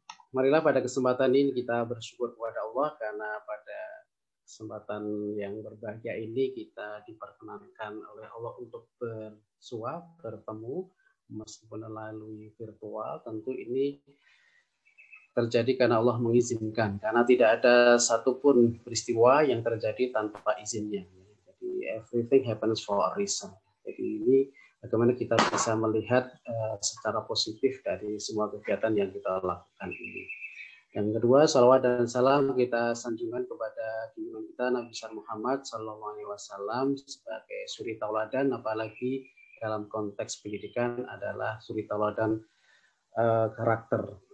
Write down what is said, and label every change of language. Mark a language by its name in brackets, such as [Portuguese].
[Indonesian] Marilah pada kesempatan ini kita bersyukur kepada Allah karena pada kesempatan yang berbahagia ini kita diperkenankan oleh Allah untuk bersua, bertemu meskipun melalui virtual. Tentu ini terjadi karena Allah mengizinkan, karena tidak ada satupun peristiwa yang terjadi tanpa izinnya. [English] Jadi everything happens for a reason. [Indonesian] Jadi ini bagaimana kita bisa melihat secara positif dari semua kegiatan yang kita lakukan ini. Yang kedua, salawat dan salam kita sanjungkan kepada junjungan kita Nabi besar Muhammad SAW sebagai suri tauladan, apalagi dalam konteks pendidikan adalah suri tauladan karakter.